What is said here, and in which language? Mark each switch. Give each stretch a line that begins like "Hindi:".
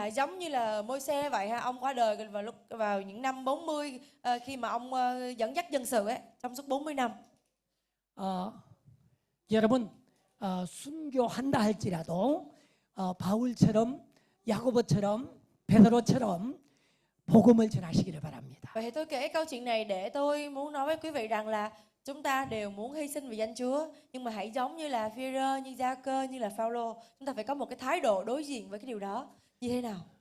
Vietnamese: Giống như là Môi-se vậy ha, ông qua đời vào những năm 40 khi mà ông dẫn dắt dân sự trong suốt 40 năm.
Korean: 여러분 순교한다 할지라도 바울처럼 야고보처럼 베드로처럼 복음을 전하시기를 바랍니다.
Vietnamese: Vậy thì tôi kể câu chuyện này để tôi muốn nói với quý vị rằng là chúng ta đều muốn hy sinh vì danh Chúa, nhưng mà hãy giống như là Phi-rơ, như Gia-cơ, như là Phao-lô, chúng ta phải có một cái thái độ đối diện với cái điều đó như thế nào.